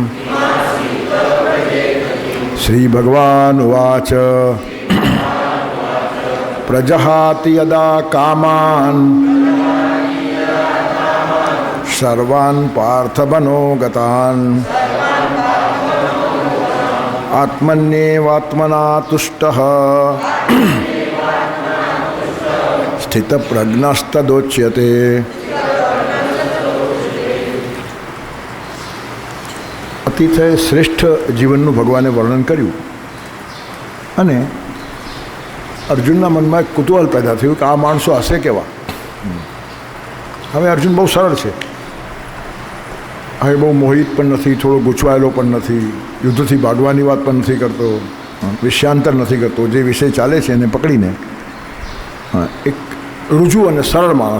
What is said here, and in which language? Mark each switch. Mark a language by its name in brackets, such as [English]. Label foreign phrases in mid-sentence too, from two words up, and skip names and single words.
[Sanskrit] श्री भगवान उवाच प्रजहाति यदा कामान् सर्वान् पार्थमनोगतान् आत्मन्येवात्मना तुष्टः स्थितप्रज्ञस्तदोच्यते। [Gujarati] અતિશય શ્રેષ્ઠ જીવનનું ભગવાને વર્ણન કર્યું અને અર્જુનના મનમાં એક કુતૂહલ પેદા થયું કે આ માણસો હશે કેવા. હવે અર્જુન બહુ સરળ છે, હવે બહુ મોહિત પણ નથી, થોડો ગૂંચવાયેલો પણ નથી, યુદ્ધથી ભાગવાની વાત પણ નથી કરતો, વિષયાંતર નથી કરતો, જે વિષય ચાલે છે એને પકડીને એક રુજુ અને સરળ માણસ.